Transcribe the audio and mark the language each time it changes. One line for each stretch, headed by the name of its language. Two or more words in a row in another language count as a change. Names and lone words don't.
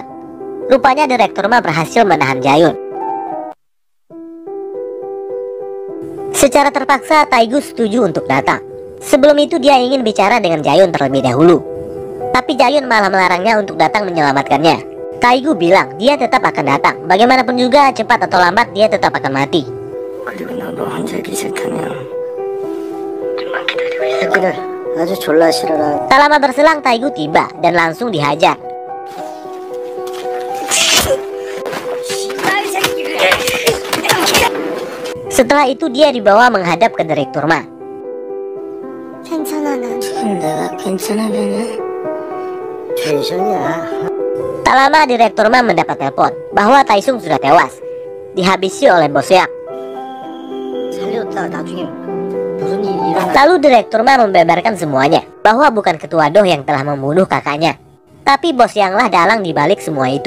Indonesian: Rupanya direktur Ma berhasil menahan Jayun. Secara terpaksa Taegu setuju untuk datang. Sebelum itu dia ingin bicara dengan Jayun terlebih dahulu. Tapi Jayun malah melarangnya untuk datang menyelamatkannya. Taegu bilang dia tetap akan datang. Bagaimanapun juga cepat atau lambat dia tetap akan mati.
Korean: 그리고 나도 혼자기 싫다면 좀만 기다리고 있어. 새끼들 아주 졸라 싫어라.
Indonesian: Tak lama berselang Taegu tiba dan langsung dihajar. Setelah itu dia dibawa menghadap ke direktur Ma.
Korean: 괜찮아 난. 내가 괜찮으면은 괜찮냐.
Indonesian: Tak lama direktur Ma mendapat telepon bahwa Taesung sudah tewas, dihabisi oleh bos Yang. Lalu direktur Ma membeberkan semuanya, bahwa bukan ketua Doh yang telah membunuh kakaknya, tapi bos Yang lah dalang dibalik semua itu.